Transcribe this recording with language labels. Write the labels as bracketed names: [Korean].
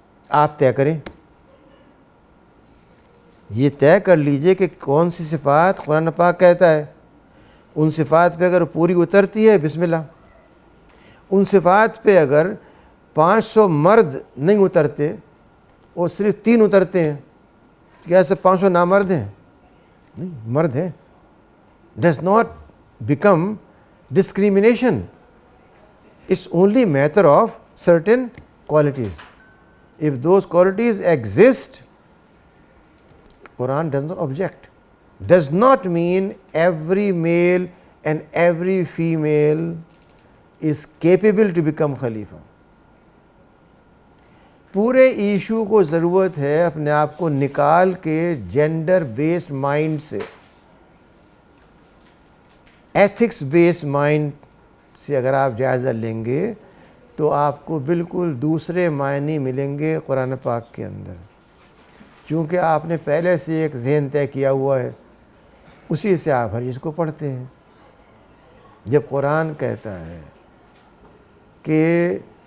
[Urdu] آپ طے کریں، یہ طے کر لیجئے کہ کون سی صفات قرآن پاک کہتا ہے. ان صفات پہ اگر پوری اترتی ہے بسم اللہ. ان صفات پہ اگر 500 مرد نہیں اترتے اور صرف 3 اترتے ہیں، کیا سب 500 نامرد ہیں؟ نہیں، مرد ہیں. [English] Does not become discrimination. It's only matter of certain qualities. If those qualities exist, Quran does not object. Does not mean every male and every female is capable to become Khalifa. [Urdu] پورے issue کو ضرورت ہے اپنے آپ کو نکال کے gender based mind سے، ایتھکس بیسڈ مائنڈ سے اگر آپ جائزہ لیں گے تو آپ کو بالکل دوسرے معنی ملیں گے قرآن پاک کے اندر، چونکہ آپ نے پہلے سے ایک ذہن طے کیا ہوا ہے، اسی سے آپ ہر چیز کو پڑھتے ہیں۔ جب قرآن کہتا ہے کہ